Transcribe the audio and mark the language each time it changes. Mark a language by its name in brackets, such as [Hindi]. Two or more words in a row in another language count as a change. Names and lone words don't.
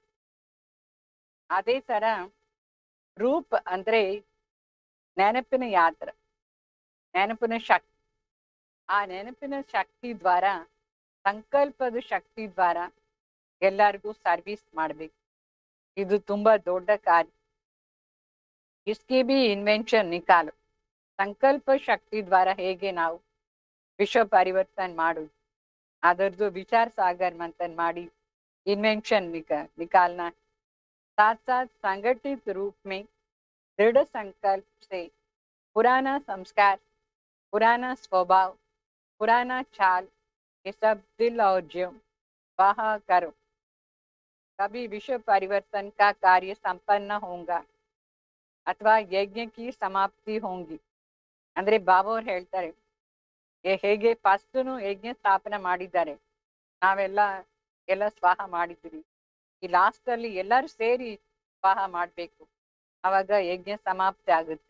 [Kannada] ಅದೇ ತರ ರೂಪ್ ಅಂದ್ರೆ ನೆನಪಿನ ಯಾತ್ರ, ನೆನಪಿನ ಶಕ್ತಿ. ಆ ನೆನಪಿನ ಶಕ್ತಿ ದ್ವಾರ, ಸಂಕಲ್ಪದ ಶಕ್ತಿ ದ್ವಾರ ಎಲ್ಲರಿಗೂ ಸರ್ವಿಸ್ ಮಾಡ್ಬೇಕು. ಇದು ತುಂಬಾ ದೊಡ್ಡ ಕಾರ್ಯ. [Hindi] इसकी भी इन्वेंशन निकालो. [Kannada] ಸಂಕಲ್ಪ ಶಕ್ತಿ ದ್ವಾರ ಹೇಗೆ ನಾವು ವಿಶ್ವ ಪರಿವರ್ತನೆ ಮಾಡುದು, ಅದರದ್ದು ವಿಚಾರ [Hindi] सागर मंथन [Kannada] ಮಾಡಿ [Hindi] इन्वेंशन निकालना. साथ साथ संगठित रूप में दृढ़ संकल्प से पुराना संस्कार, पुराना स्वभाव, पुराना चाल, ये सब दिल और जीव बाहर करो. कभी विश्व परिवर्तन का कार्य संपन्न होगा [Kannada] ಅಥವಾ ಯಜ್ಞಕ್ಕೆ ಸಮಾಪ್ತಿ ಹೋಗಿ. ಅಂದ್ರೆ ಬಾಬಾ ಅವ್ರು ಹೇಳ್ತಾರೆ, ಹೇಗೆ ಫಸ್ಟ್ನು ಯಜ್ಞ ಸ್ಥಾಪನೆ ಮಾಡಿದ್ದಾರೆ, ನಾವೆಲ್ಲ ಸ್ವಾಹ ಮಾಡಿದ್ವಿ, ಈ ಲಾಸ್ಟ್ ಅಲ್ಲಿ ಎಲ್ಲರೂ ಸೇರಿ ಸ್ವಾಹ ಮಾಡ್ಬೇಕು, ಅವಾಗ ಯಜ್ಞ ಸಮಾಪ್ತಿ ಆಗುತ್ತೆ.